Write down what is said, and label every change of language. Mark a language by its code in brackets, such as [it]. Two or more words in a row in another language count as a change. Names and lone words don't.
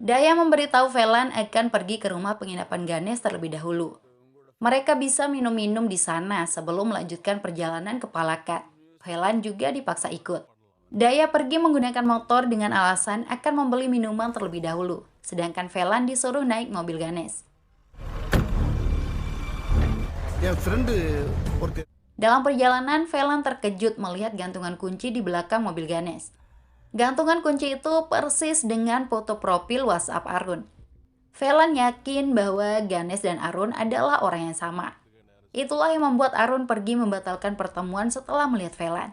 [id] Daya memberitahu Velan akan pergi ke rumah penginapan Ganesh terlebih dahulu. Mereka bisa minum-minum di sana sebelum melanjutkan perjalanan ke Palakkad. Velan juga dipaksa ikut. Daya pergi menggunakan motor dengan alasan akan membeli minuman terlebih dahulu, sedangkan Velan disuruh naik mobil Ganesh. [ta] என் ஃப்ரெண்டு ஒருத்தர் [id] Dalam perjalanan, Velan terkejut melihat gantungan kunci di belakang mobil Ganesh. Gantungan kunci itu persis dengan foto profil WhatsApp Arun. Velan yakin bahwa Ganesh dan Arun adalah orang yang sama. Itulah yang membuat Arun pergi membatalkan pertemuan setelah melihat Velan.